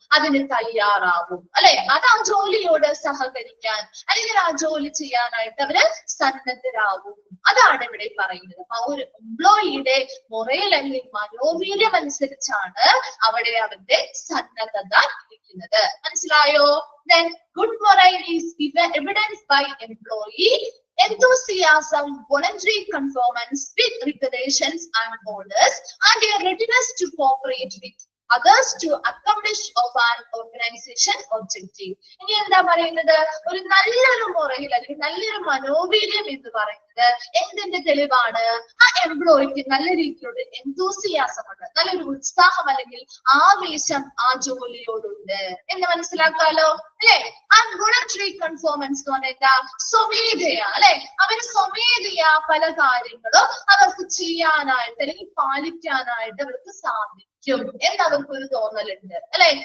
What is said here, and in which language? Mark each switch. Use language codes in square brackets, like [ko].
[ml] അതിന് തയ്യാറാവും അല്ലെ. അത് ആ ജോലിയോട് സഹകരിക്കാൻ അല്ലെങ്കിൽ ആ ജോലി ചെയ്യാനായിട്ട് അവര് സന്നദ്ധരാകും. അതാണ് ഇവിടെ പറയുന്നത്. ആ ഒരു എംപ്ലോയിയുടെ മൊറൽ അല്ലെങ്കിൽ മനോവീര്യം അനുസരിച്ചാണ് അവിടെ അവരുടെ സന്നദ്ധത ഇരിക്കുന്നത്. മനസ്സിലായോ? [en] Then good morale is evidenced by employee enthusiasm, voluntary conformance with regulations and orders, and a readiness to cooperate with others to accomplish of an organization objective. [ml] ഇനി എന്താ പറയുന്നത്? ഒരു നല്ലൊരു മൊറൽ അല്ലെങ്കിൽ നല്ലൊരു മനോവീര്യം എന്ന് പറയുന്നത് പറയുന്നത് എന്തിന്റെ തെളിവാണ്? ആ എംപ്ലോയിക്ക് നല്ല രീതിയിലുള്ള എന്തൂസിയാസം ഉണ്ട്, നല്ലൊരു ഉത്സാഹം അല്ലെങ്കിൽ ആവേശം ആ ജോലിയോടുണ്ട് എന്ന് മനസ്സിലാക്കാലോ അല്ലെ. ആ വോളണ്ടറി കൺഫോമൻസ് എന്ന് പറഞ്ഞാൽ സ്വമേധയാ അല്ലെ, അവര് സ്വമേധയാ പല കാര്യങ്ങളും അവർക്ക് ചെയ്യാനായിട്ട് അല്ലെങ്കിൽ പാലിക്കാനായിട്ട് അവർക്ക് സാധിക്കും എന്നവർക്കൊരു തോന്നലുണ്ട് അല്ലെ.